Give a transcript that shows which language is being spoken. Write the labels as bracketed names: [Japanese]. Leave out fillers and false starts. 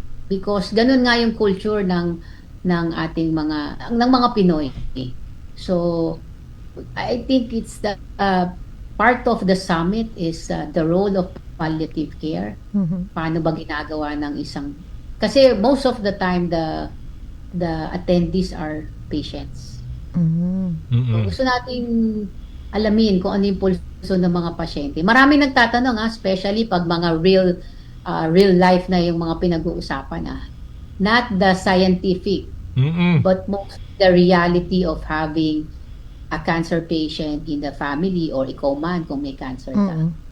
[Filipino] Because ganun nga yung culture ng ating mga Pinoy. [English] So I think it's the part of the summit is the role of palliative care. [Filipino] Paano ba ginagawa ng isang, kasi [English] most of the time the attendees are patients. [Filipino] So, gusto nating alamin kung ano yung pulso ng mga pasyente. Maraming nagtatanong [English] especially pag mga real life na yung mga pinag-uusapan not the scientific but most the reality of having a cancer patient in the family or [Filipino] ikaw man kung may cancer ka.